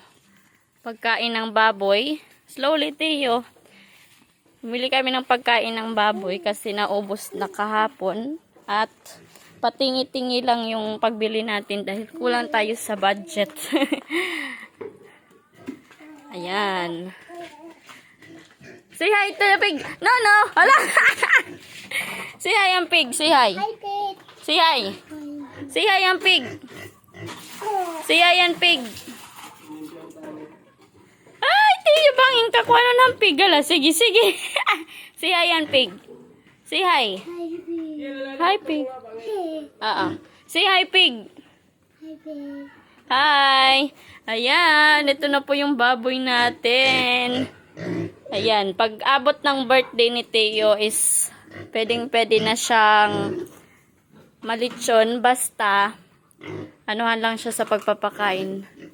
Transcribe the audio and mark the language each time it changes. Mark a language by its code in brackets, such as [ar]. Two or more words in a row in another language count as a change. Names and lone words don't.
[tl] Pagkain ng baboy. Slowly Tiyo. Pumili kami ng pagkain ng baboy kasi naubos na kahapon at patingi-tingi lang yung pagbili natin dahil kulang tayo sa budget. Ayan. [en] Say hi to the pig. No, no. Hala. Say hi ang pig. Say hi. Hi, pig. Say hi. Say hi ang pig. Say hi ang pig. [tl] Ay, tiyo bangin ka kuha ng pig. Ala, sige, sige. [en] Say hi ang pig. Say hi. Hi, pig. Hi, pig. Say hi, pig. Hi, pig. Hi! [tl] Ayan, ito na po yung baboy natin. Ayan, pag abot ng birthday ni Teo is pwedeng-pwede na siyang malitsyon basta anuhan lang siya sa pagpapakain.